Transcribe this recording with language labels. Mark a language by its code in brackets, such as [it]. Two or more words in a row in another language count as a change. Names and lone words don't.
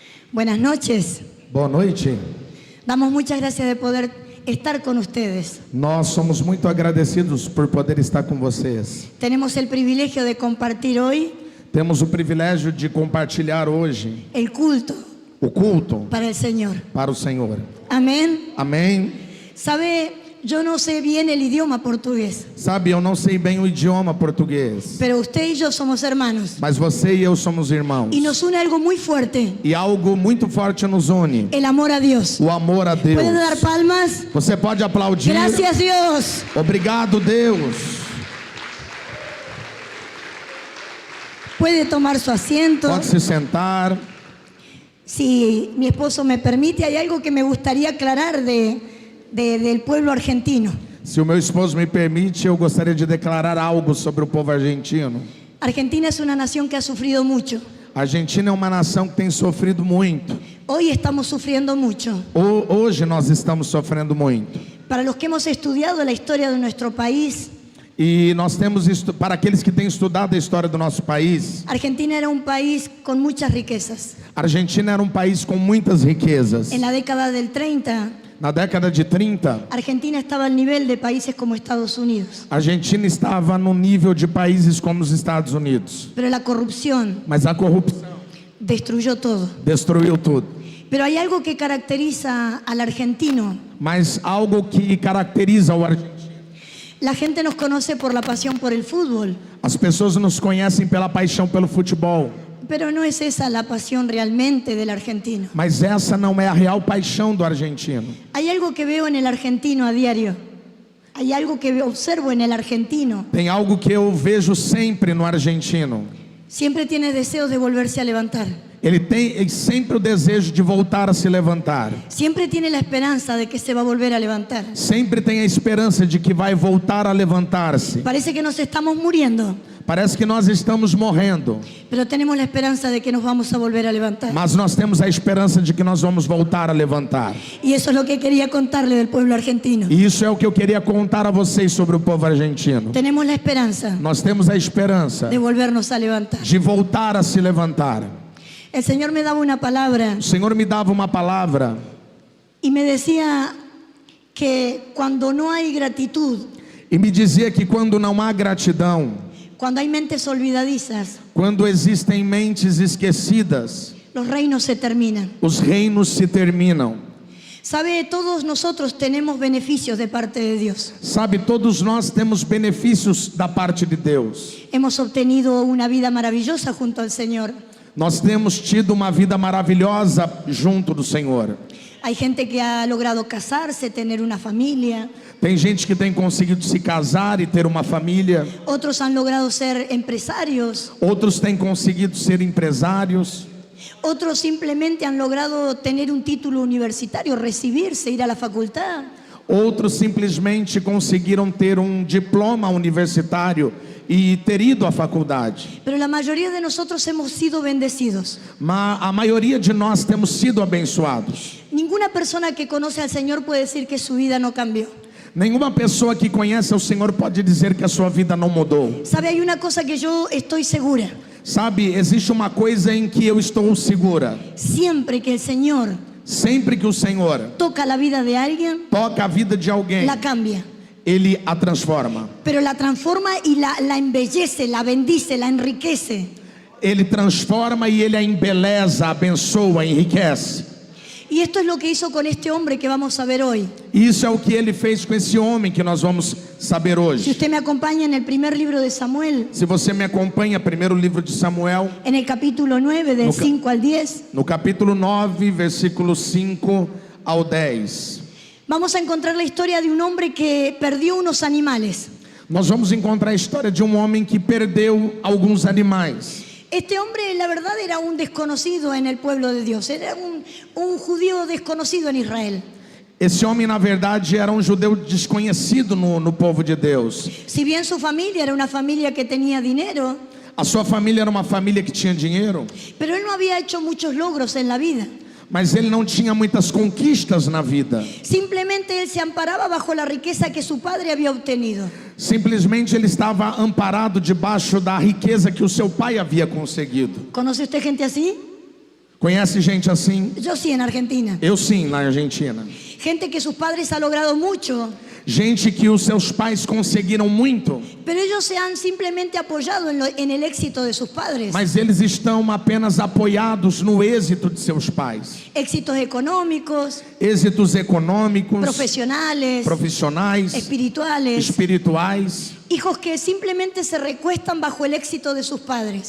[es] Buenas noches. [pt] Boa noite. [es] Damos muchas gracias de poder estar con ustedes. [pt] Nós somos muito agradecidos por poder estar com vocês. [es] Tenemos el privilegio de compartir hoy [pt] Temos o privilégio de compartilhar hoje [es] el culto [pt] o culto [es] para el Señor. [pt] para o Senhor. [es] Amén. [pt] Amém? [es] Sabe, yo no sé bien el idioma portugués, [pt] Sabe, eu não sei bem o idioma português, [es] pero usted y yo somos hermanos. [pt] mas você e eu somos irmãos. [es] Y nos une algo muy fuerte, [pt] E algo muito forte nos une: [es] el amor a Dios. [pt] o amor a Deus. [es] ¿Puede dar palmas? [pt] Você pode aplaudir. [es] Gracias Dios. [pt] Obrigado, Deus. [es] Puede tomar su asiento. [pt] Pode se sentar. [es] Si mi esposo me permite, hay algo que me gustaría aclarar del pueblo argentino. [pt] Se o meu esposo me permite, eu gostaria de declarar algo sobre o povo argentino. [es] Argentina es una nación que ha sufrido mucho. [pt] A Argentina é uma nação que tem sofrido muito. [es] Hoy estamos sufriendo mucho. [pt] Hoje nós estamos sofrendo muito. [es] Para los que hemos estudiado la historia de nuestro país, [pt] E nós temos, para aqueles que têm estudado a história do nosso país, [es] Argentina era un país con muchas riquezas. [pt] a Argentina era um país com muitas riquezas. [es] En la década del 30, [pt] Na década de 30, [es] Argentina estaba al nivel de países como Estados Unidos. [pt] a Argentina estava no nível de países como os Estados Unidos. [es] Pero la corrupción [pt] Mas a corrupção [es] destruyó todo. [pt] destruiu tudo. [es] Pero hay algo que caracteriza al argentino. [pt] Mas algo que caracteriza o argentino. [es] La gente nos conoce por la pasión por el fútbol, [pt] As pessoas nos conhecem pela paixão pelo futebol. [es] pero no es esa la pasión realmente del argentino. [pt] Mas essa não é a real paixão do argentino. [es] Hay algo que veo en el argentino a diario. Hay algo que observo en el argentino. [pt] Tem algo que eu vejo sempre no argentino. [es] Siempre tiene deseos de volverse a levantar. [pt] Ele tem sempre o desejo de voltar a se levantar. [es] Siempre tiene la esperanza de que se va a volver a levantar. [pt] Sempre tem a esperança de que vai voltar a levantar-se. [es] Parece que nos estamos muriendo, [pt] Parece que nós estamos morrendo, [es] pero tenemos la esperanza de que nos vamos a volver a levantar. [pt] mas nós temos a esperança de que nós vamos voltar a levantar. [es] Y eso es lo que quería contarle del pueblo argentino. [pt] E isso é o que eu queria contar a vocês sobre o povo argentino. [es] Tenemos la esperanza [pt] Nós temos a esperança [es] de volvernos a levantar. [pt] de voltar a se levantar. [es] El Señor me daba una palabra [pt] O Senhor me dava uma palavra [es] y me decía que cuando no hay gratitud, [pt] e me dizia que quando não há gratidão, [es] cuando hay mentes olvidadizas, [pt] quando existem mentes esquecidas, [es] los reinos se terminan. [pt] os reinos se terminam. [es] Sabe, todos nosotros tenemos beneficios de parte de Dios. [pt] Sabe, todos nós temos benefícios da parte de Deus. [es] Hemos obtenido una vida maravillosa junto al Señor. [pt] Nós temos tido uma vida maravilhosa junto do Senhor. [es] Hay gente que ha logrado casarse, tener una familia. [pt] Tem gente que tem conseguido se casar e ter uma família. [es] Otros han logrado ser empresarios. [pt] Outros têm conseguido ser empresários. [es] Otros simplemente han logrado tener un título universitario, recibirse, ir a la facultad. [pt] Outros simplesmente conseguiram ter um diploma universitário e ter ido à faculdade. [es] Pero la mayoría de nosotros hemos sido bendecidos. [pt] Mas a maioria de nós temos sido abençoados. [es] Ninguna persona que conoce al Señor puede decir que su vida no cambió. [pt] Nenhuma pessoa que conhece o Senhor pode dizer que a sua vida não mudou. [es] Sabe, hay una cosa que yo estoy segura. [pt] Sabe, existe uma coisa em que eu estou segura. [es] Siempre que el Señor [pt] Sempre que o Senhor [es] toca la vida de alguien, [pt] toca a vida de alguém, [es] la cambia. [pt] Ele a transforma. [es] Pero la transforma y la embellece, la bendice, la enriquece. [pt] Ele transforma e Ele a embeleza, abençoa, enriquece. [es] Y esto es lo que hizo con este hombre que vamos a ver hoy. [pt] Isso é o que Ele fez com esse homem que nós vamos saber [es] Si [pt] hoje. [es] usted me acompaña en el primer libro de Samuel, [pt] Se você me acompanha, primeiro livro de Samuel, [es] en el capítulo 9, del 5 al 10, [pt] no capítulo 9, versículo 5 ao 10. [es] vamos a encontrar la historia de un hombre que perdió unos animales. [pt] Nós vamos encontrar a história de um homem que perdeu alguns animais. [es] Este hombre, la verdad, era un desconocido en el pueblo de Dios. Era un judío desconocido en Israel. [pt] Esse homem, na verdade, era um judeu desconhecido no povo de Deus. [es] Si bien su familia era una familia que tenía dinero, [pt] A sua família era uma família que tinha dinheiro, [es] pero él no había hecho muchos logros en la vida. [pt] mas ele não tinha muitas conquistas na vida. [es] Simplemente él se amparaba bajo la riqueza que su padre había obtenido. [pt] Simplesmente ele estava amparado debaixo da riqueza que o seu pai havia conseguido. [es] ¿Conoce usted gente así? [pt] Conhece gente assim? [es] Yo sí, en Argentina. [pt] Eu sim, na Argentina. [es] Gente que sus padres han logrado mucho, [pt] Gente que os seus pais conseguiram muito, [es] pero ellos se han simplemente apoyado en el éxito de sus padres. [pt] mas eles estão apenas apoiados no êxito de seus pais. [es] Éxitos económicos, [pt] Êxitos econômicos, [es] profesionales, [pt] profissionais, [es] espirituales. [pt] espirituais. [es] Hijos que simplemente se recuestan bajo el éxito de sus padres.